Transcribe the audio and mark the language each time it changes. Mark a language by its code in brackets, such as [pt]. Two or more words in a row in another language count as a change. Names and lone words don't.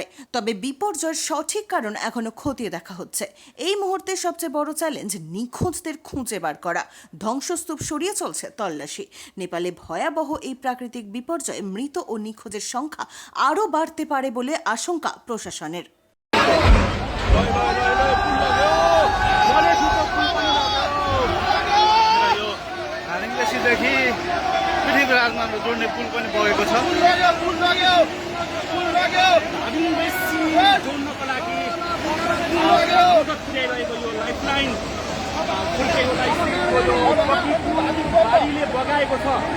[bn] তবে বিপর্যয়ের সঠিক কারণ এখনো খতিয়ে দেখা হচ্ছে। এই মুহূর্তে সবচেয়ে বড় চ্যালেঞ্জ নিখোঁজদের খুঁজে বার করা। ধ্বংসস্তূপ সরিয়ে চলছে তল্লাশি। নেপালে ভয়াবহ এই প্রাকৃতিক বিপর্যয়ে মৃত ও নিখোঁজের সংখ্যা আরও বাড়তে পারে বলে আশঙ্কা প্রশাসনের। [ne] पृथ्वीराजमा जोड्ने पुल पनि बगेको छ। जोड्नको लागि मद्दत पुर्याइरहेको यो लाइफलाइन बाढीले बगाएको छ।